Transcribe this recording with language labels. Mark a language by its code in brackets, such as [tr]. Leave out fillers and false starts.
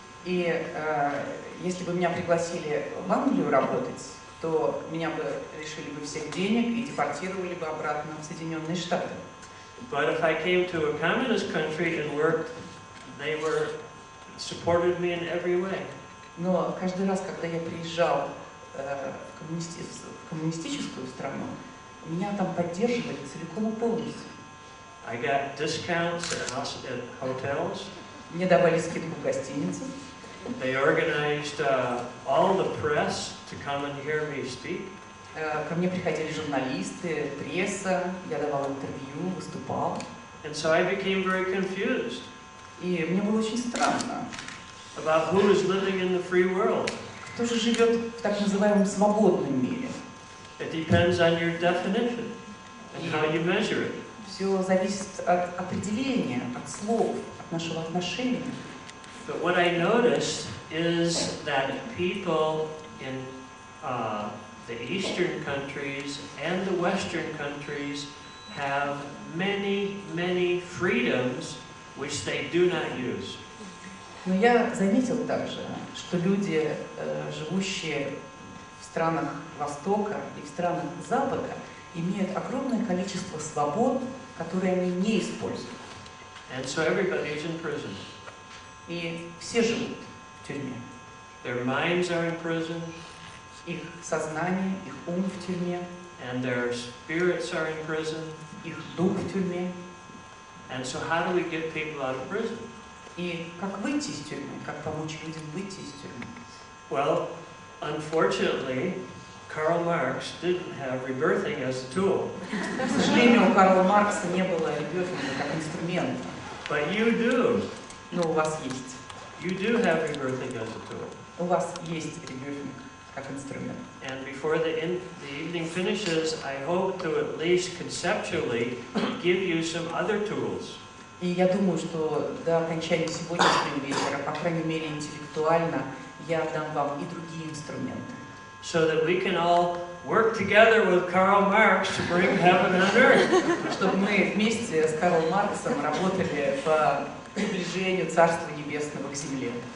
[ru] И если бы меня пригласили в Англию работать, то меня бы лишили бы всех денег и депортировали бы обратно в Соединенные Штаты. [en] But if I came to a communist country and worked, they supported me in every way. [ru] Но каждый раз, когда я приезжал в коммунистическую страну, меня там поддерживали целиком и полностью. [en] I got discounts at hotels. [ru] Мне давали скидку в гостинице. [en] They organized all the press to come and hear me speak. [ru] Ко мне приходили журналисты, пресса, я давал интервью, выступал. [en] And so I became very confused [ru] И мне было очень странно, [en] about who is living in the free world. [ru] кто же живет в так называемом свободном мире. [en] It depends on your definition and how you measure it. [ru] Все зависит от определения, от слов, от нашего отношения. [en] But what I noticed is that people in the Eastern countries and the Western countries have many, many freedoms which they do not use. [ru] Но я заметил также, что люди, живущие в странах Востока и в странах Запада, имеют огромное количество свобод, которые они не используют. [en] And so everybody is in prison. [ru] И все живут в тюрьме. [en] Their minds are in prison. [ru] Их сознание, их ум в тюрьме. [en] And their spirits are in prison. [ru] Их дух в тюрьме. [en] And so how do we get people out of prison? [ru] И как выйти из тюрьмы, как помочь людям выйти из тюрьмы? [en] Well, unfortunately, Karl Marx didn't have rebirthing as a tool. [ru] К сожалению, у Карла Маркса не было ребёфинга как инструмента. [en] But you do. [ru] Но у вас есть. [en] You do have rebirthing as a tool. [ru] У вас есть ребёфинг как инструмент. [en] And before the evening finishes, I hope to at least conceptually give you some other tools. [ru] И я думаю, что до окончания сегодняшнего вечера, по крайней мере интеллектуально, я дам вам и другие инструменты. [en] So that we can all work together with Karl Marx to bring heaven on earth. [ru] Чтобы мы вместе с Карлом Марксом работали по приближению Царства Небесного к земле.